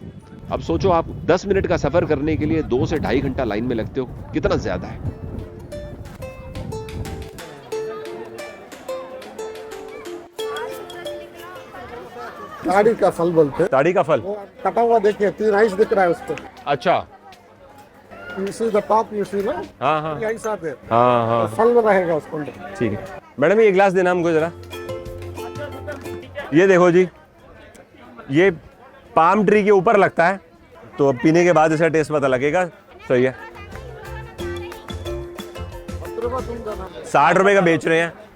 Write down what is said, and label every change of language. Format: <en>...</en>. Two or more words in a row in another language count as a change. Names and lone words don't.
<hi>अब सोचो आप 10 मिनट का सफर करने के लिए 2 से 2.5 घंटा लाइन में लगते हो, कितना ज्यादा है। ताड़ी का फल बोलते हैं। ताड़ी का फल वो कटा हुआ देखिए, 3 आइस दिख रहा है उसको। अच्छा,</hi> <en>You see the top, you see ना?</en> <hi>हाँ हाँ 3 आइस आते हैं। हाँ हाँ फल में रहेगा उसको अंदर। ठीक है। मैडम ये गिलास देना हमको जरा। ये देखो जी, ये पाम ट्री के ऊपर लगता है, तो पीने के बाद इसका टेस्ट पता लगेगा। सही है। 60 रुपए का बेच रहे हैं।</hi>